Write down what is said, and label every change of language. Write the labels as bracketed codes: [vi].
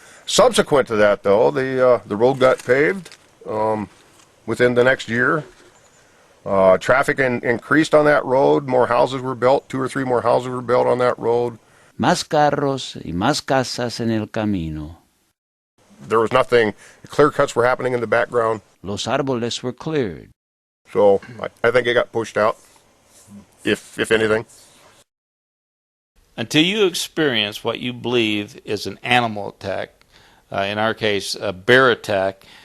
[en] Subsequent to that, though, the road got paved within the next year. Traffic increased on that road. More houses were built. 2 or 3 more houses were built on that road. [es] Más carros y más casas en el camino. [en] There was nothing. Clear cuts were happening in the background. [es] Los árboles [en] were cleared. So I think it got pushed out, if anything. Until you experience what you believe is an animal attack, in our case, a bear attack,